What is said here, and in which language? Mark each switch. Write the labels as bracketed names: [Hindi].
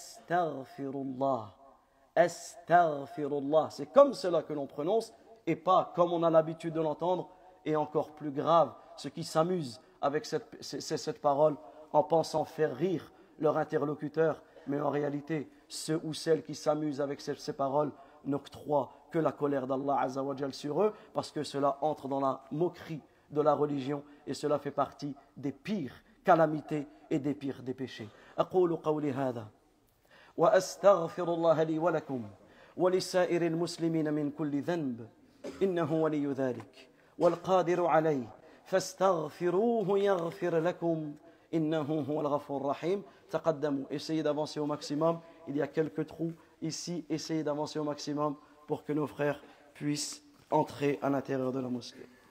[French] Astaghfirullah, Astaghfirullah, c'est comme cela que l'on prononce et pas comme on a l'habitude de l'entendre, et encore plus grave, ceux qui s'amusent avec cette parole en pensant faire rire leur interlocuteur, mais en réalité, ceux ou celles qui s'amusent avec ces paroles n'octroient que la colère d'Allah Azza wa Jal sur eux, parce que cela entre dans la moquerie de la religion et cela fait partie des pires calamités et des pires des péchés. [Arabic] أقول قولي هذا وأستغفر الله لي ولكم ولسائر المسلمين من كل ذنب إنه ولي ذلك والقادر عليه فاستغفروه يغفر لكم إنه هو الغفور الرحيم. [French] تقدموا, essayez d'avancer au maximum. Il y a quelques trous ici, essayez d'avancer au maximum pour que nos frères puissent entrer à l'intérieur de la mosquée.